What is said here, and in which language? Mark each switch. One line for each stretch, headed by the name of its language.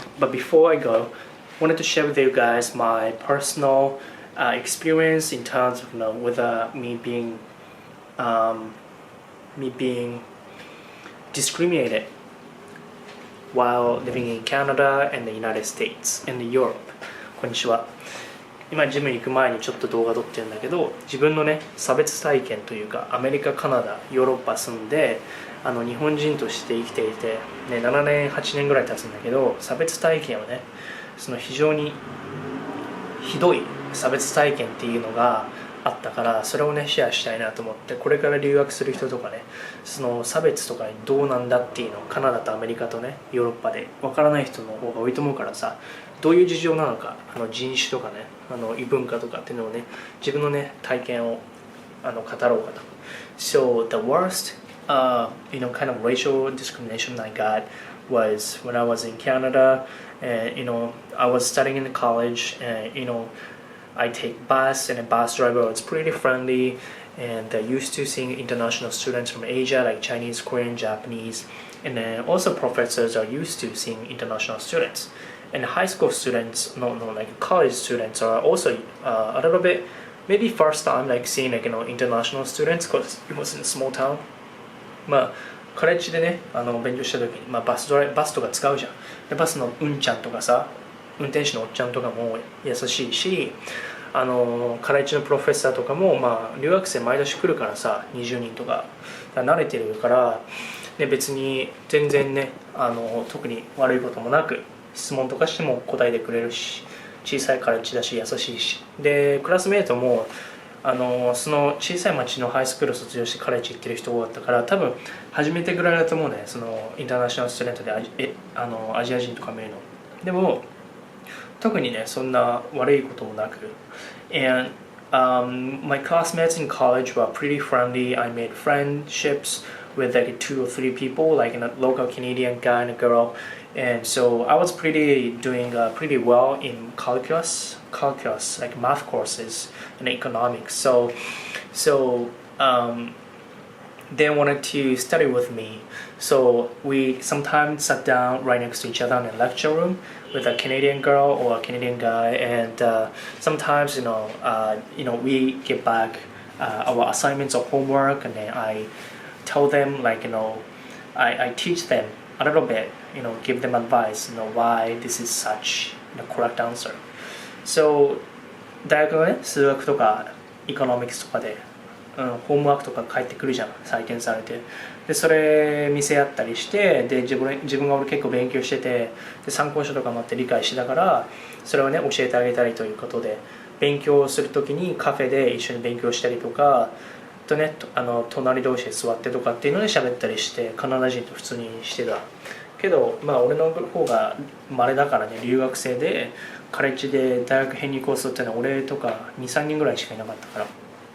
English: But before I go, I wanted to share with you guys my personal experience in terms of with me being discriminated while living in Canada and the United States and Europe.
Japanese: こんにちは。今ジムに行く前にちょっと動画撮ってるんだけど、自分のね差別体験というか、アメリカ、カナダ、ヨーロッパ住んで日本人として生きていて、ね、7年8年ぐらい経つんだけど、差別体験をね、その非常にひどい差別体験っていうのがあったから、それをねシェアしたいなと思って、これから留学する人とかね、その差別とかどうなんだっていうのをカナダとアメリカとねヨーロッパでわからない人の方が多いと思うからさ、どういう事情なのか、人種とかね、異文化とかっていうのをね、自分のね体験を語ろうかと。
English: So the worst kind of racial discrimination I got was when I was in Canada, and I was studying in college, and I take bus, and the bus driver was pretty friendly, and used to seeing international students from Asia like Chinese, Korean, Japanese, and then also professors are used to seeing international students. And high school students, like college students are also a little bit, maybe first time like seeing international students because it was in a small town.
Japanese: カレッジでね勉強した時に、バスとか使うじゃん。でバスのうんちゃんとかさ、運転手のおっちゃんとかも優しいし、カレッジのプロフェッサーとかも、留学生毎年来るからさ、20人とか慣れてるから、で別に全然ね特に悪いこともなく、質問とかしても答えてくれるし、小さいカレッジだし優しいし、でクラスメートもその小さい町のハイスクールを卒業してカレッジ行ってる人多かったから、多分初めてぐらいだと思うね、そのインターナショナルストゥデントでアジア人とか見るの。でも特にねそんな悪いこともなく、
English: and my classmates in college were pretty friendly. I made friendships with like 2 or 3 people, like a local Canadian guy and a girl, and so I was doing pretty well in calculus, like math courses and economics. So they wanted to study with me. So we sometimes sat down right next to each other in a lecture room with a Canadian girl or a Canadian guy, and sometimes we get back our assignments or homework, and then I tell them I teach them a little bit, give them advice, why this is such the correct answer.
Japanese: So 大学のね数学とかエコノミクスとかで、ホームワークとか返ってくるじゃん、採点されて。でそれ見せ合ったりして、で自分が結構勉強してて、で参考書とかもあって理解してたから、それをね教えてあげたりということで、勉強するときにカフェで一緒に勉強したりとかとね、隣同士で座ってとかっていうので喋ったりして、カナダ人と普通にしてたけど、俺の方が稀だからね、留学生でカレッジで大学編入コースっていうのは俺とか 2,3 人ぐらいしかいなかったから。